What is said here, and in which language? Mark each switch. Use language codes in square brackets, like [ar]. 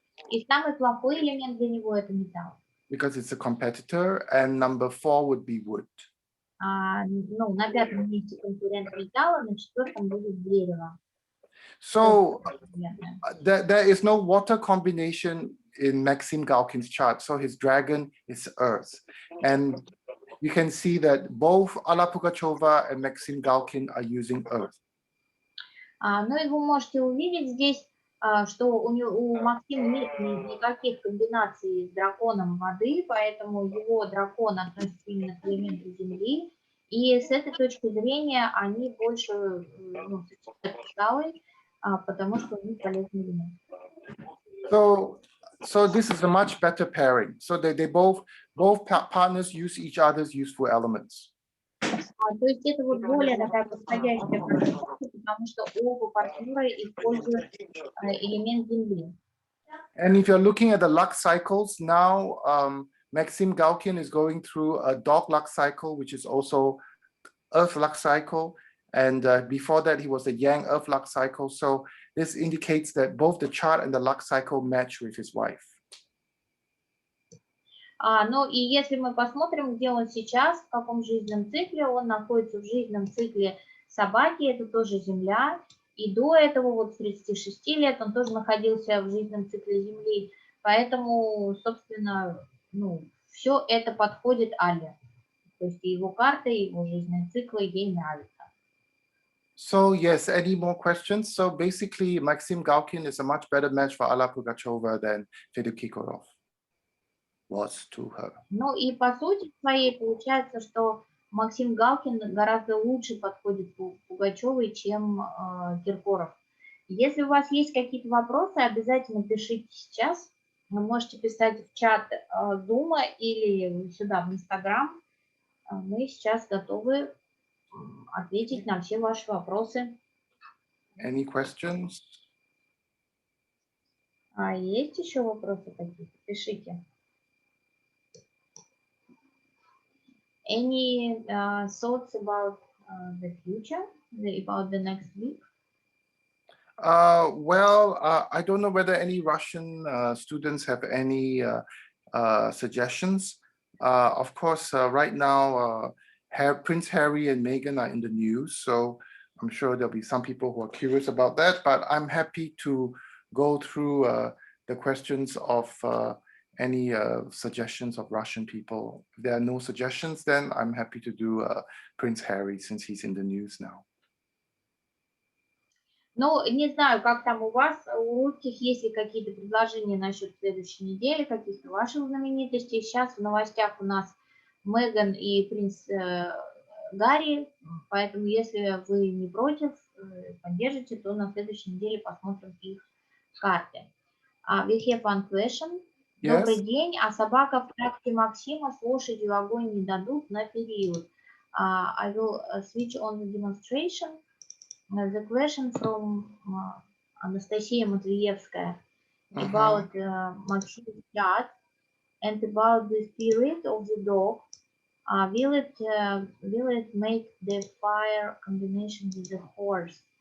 [ru] И самый плохой элемент для него это металл. [en] Because it's a competitor, and number 4 would be wood. [ru] Ну, на пятом месте конкурент металла, на четвертом будет дерево. [en] So there is no water combination in Maxime Galkin's chart. So his dragon is earth. And you can see that both Alла Пугачева and Maxime Galkin are using earth. [ru] Ну и вы можете увидеть здесь, что у Максима нет никаких комбинаций с драконом воды, поэтому его дракон относится именно к элементу земли. И с этой точки зрения они больше сочетают скалы, потому что у них полезный элемент. [en] So this is a much better pairing. So they both partners use each other's useful elements. [ru] То есть это вот более такая подходящая партнерка, потому что оба партнера используют элемент земли. [en] And if you're looking at the luck cycles now, Maxime Galkin is going through a dog luck cycle, which is also earth luck cycle. And before that, he was a yang earth luck cycle. So this indicates that both the chart and the luck cycle match with his wife. [ru] Ну и если мы посмотрим, где он сейчас, в каком жизненном цикле, он находится в жизненном цикле собаки, это тоже Земля. И до этого, вот с 36 лет, он тоже находился в жизненном цикле Земли. Поэтому, собственно, все это подходит Алле. То есть и его карты, и его жизненные циклы ей нравятся. [en] So yes, any more questions? So basically, Maxime Galkin is a much better match for Alла Пугачева than Филиппа Киркорова was to her. [ru] Ну и по сути своей получается, что Максим Галкин гораздо лучше подходит Пугачевой, чем Киркоров. Если у вас есть какие-то вопросы, обязательно пишите сейчас. Вы можете писать в чат Зума или сюда в Инстаграм. Мы сейчас готовы ответить на все ваши вопросы. [en] Any questions? [ru] Есть еще вопросы какие-то? Пишите. [en] Any thoughts about the future, about the next week? Well, I don't know whether any Russian students have any suggestions. Of course, right now, Prince Harry and Meghan are in the news, so I'm sure there'll be some people who are curious about that, but I'm happy to go through the questions of any suggestions of Russian people. If there are no suggestions, then I'm happy to do Prince Harry since he's in the news now. [ru] Ну, не знаю, как там у вас, у русских, есть ли какие-то предложения насчет следующей недели, каких-то ваших знаменитостей. Сейчас в новостях у нас Меган и принц Гарри, поэтому если вы не против, поддержите, то на следующей неделе посмотрим их карты. [en] We have one question. Yes. [ru] Добрый день, а собака в тракте Максима с лошадью огонь не дадут на период. [en] I will switch on the demonstration. The question from Anastasia Matvievskaya about Maxime's chart and about the spirit of the dog. Will it make the fire combination with the horse?